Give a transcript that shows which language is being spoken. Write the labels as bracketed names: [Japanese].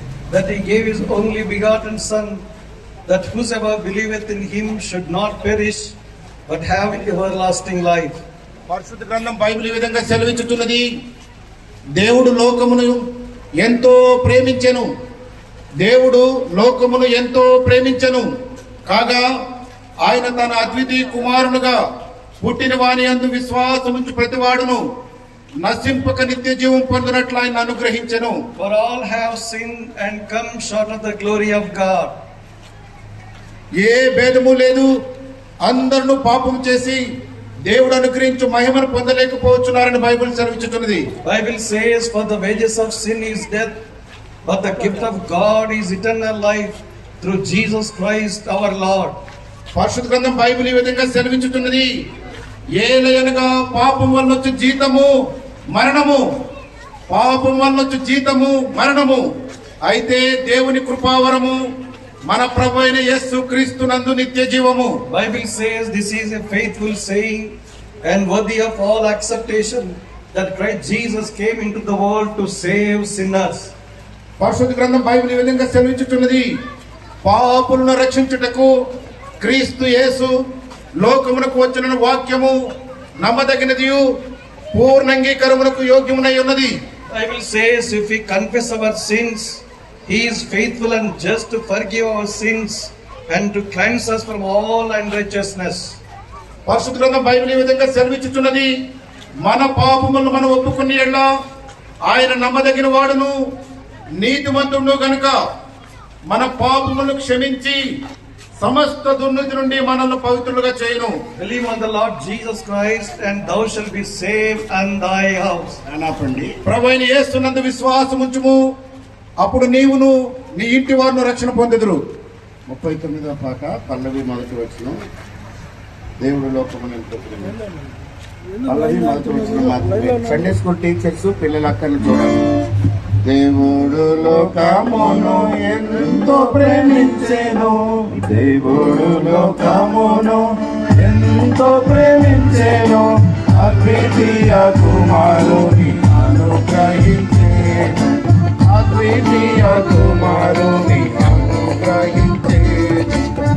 [English] that he gave his only begotten Son, that whosoever believeth in him should not perish, but have everlasting life. [Telugu] పరిశుద్ధ గ్రంథం Bible ఈ విధంగా సెలవిచ్చుతున్నది, దేవుడు లోకమును ఎంతో ప్రేమించెను, దేవుడు లోకమును ఎంతో ప్రేమించెను కాగా ఆయన తన అద్వితీయ కుమారునిగా పుట్టిన వాని యందు విశ్వాసముంచు ప్రతివాడును నశింపక నిత్య జీవం పొందినట్లు ఆయన అనుగ్రహించెను. [English] For all have sinned and come short of the glory of God. [Telugu] ఏ భేదము లేదు, అందరూ పాపం చేసి దేవుడు అనుగ్రహించు మహిమను పొందలేకపోతున్నారని Bible సెలవిచ్చుతున్నది. [English] Bible says, for the wages of sin is death, but the gift of God is eternal life through Jesus Christ our Lord. [Telugu] పరిశుద్ధ గ్రంథం బైబిల్ ఈ విధంగా సెలవించుతున్నది, ఏలయనగా పాపం వల్ల వచ్చే జీతము మరణము, పాపం వల్ల వచ్చే జీతము మరణము, అయితే దేవుని కృపావరము మన ప్రభు అయిన యేసు క్రీస్తు నందు నిత్య జీవము. [English] Bible says this is a faithful saying and worthy of all acceptation, that Christ Jesus came into the world to save sinners. [Telugu] పరిశుద్ధ గ్రంథం బైబిల్ ఈ విధంగా సెలవించుతున్నది, పాపులను రక్షించుటకు క్రీస్తు యేసు లోకమునకు వచ్చిన వాక్యము నమ్మదగినదియు పూర్ణ అంగీకారమునకు యోగ్యమునై ఉన్నది. [English] Bible says if we confess our sins, he is faithful and just to forgive our sins and to cleanse us from all unrighteousness. [Telugu] పరిశుద్ధ గ్రంథం బైబిల్ ఈ విధంగా సెలవిచ్చుతున్నది, మన పాపములను మనం ఒప్పుకుని ఎడల ఆయన నమ్మదగిన వాడును నీతిమంతుడు గనుక మన పాపములను క్షమించి సమస్త దుర్నీతి నుండి మనల్ని పవిత్రులుగా చేయును. [English] Believe on the Lord Jesus Christ and thou shalt be saved and thy house. అనాపండి. [Telugu] ప్రభువైన యేసునందు విశ్వాసం ఉంచుము, అప్పుడు నీవును నీ ఇంటి వారిని రక్షణ పొందెదరు. 39వ పాట పల్లవి మొదటి వచనం. దేవుడు లోకమును ఎంతో ప్రేమించెను. పల్లవి మొదటి వచనం మాత్రమే. సండే స్కూల్ టీచర్స్ పిల్లల అక్కని చూడాలి. దేవుడు లోకమును ఎంతో ప్రేమించెను, దేవుడు లోకమును ఎంతో ప్రేమించెను, అద్వితీయ కుమారుని అనుగ్రహించెను, అద్వితీయ కుమారుని అనుగ్రహించెను.